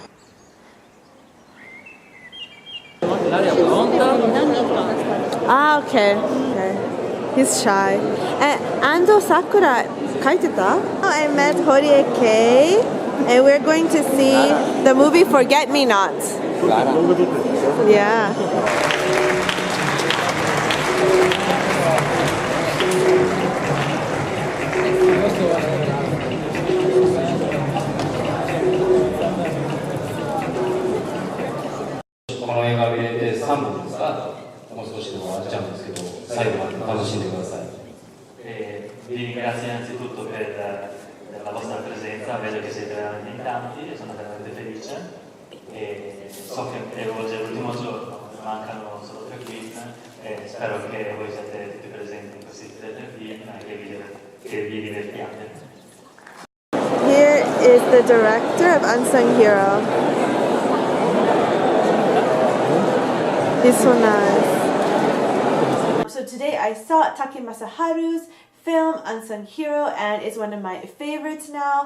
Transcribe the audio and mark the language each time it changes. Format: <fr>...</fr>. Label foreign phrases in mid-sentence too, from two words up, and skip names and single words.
<en>Ah, okay. He's shy. And Ando Sakura kaiteta. I met Horie Kei, and we're going to see the movie Forget Me Not. Yeah.</en> <ja>この映画を入れて3本ですか、もう少しで終わっちゃうんですけど、最後まで楽しんでください。</ja> <it>Vi ringrazio innanzitutto per la vostra presenza, vedo che siete veramente in tanti e sono veramente felice. E so che oggi è l'ultimo giorno, mancano solo 3 film e spero che voi siate tutti presenti in questi 3 film e che vi divertiate.</it> <en>Here is the director of Unsung Hero. He's so nice. So today I saw Take Masaharu's film Unsung Hero, and it's one of my favorites now.</en>